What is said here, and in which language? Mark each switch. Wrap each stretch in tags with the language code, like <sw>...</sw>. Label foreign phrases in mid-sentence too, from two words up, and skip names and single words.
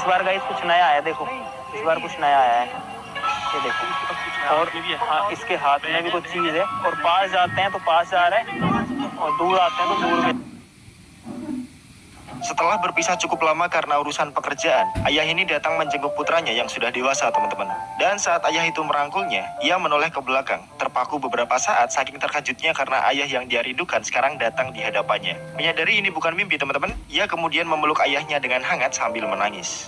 <hi>बार गाइस कुछ नया आया देखो इस बार कुछ नया आया है ये देखो और हाँ इसके हाथ में भी कुछ चीज है और पास जाते हैं तो पास जा रहे हैं और दूर आते हैं तो दूर भी.</hi> <id>Setelah berpisah cukup lama karena urusan pekerjaan, ayah ini datang menjenguk putranya yang sudah dewasa, teman-teman. Dan saat ayah itu merangkulnya, ia menoleh ke belakang, terpaku beberapa saat saking terkejutnya karena ayah yang dia rindukan sekarang datang di hadapannya. Menyadari ini bukan mimpi, teman-teman, ia kemudian memeluk ayahnya dengan hangat sambil menangis.</id>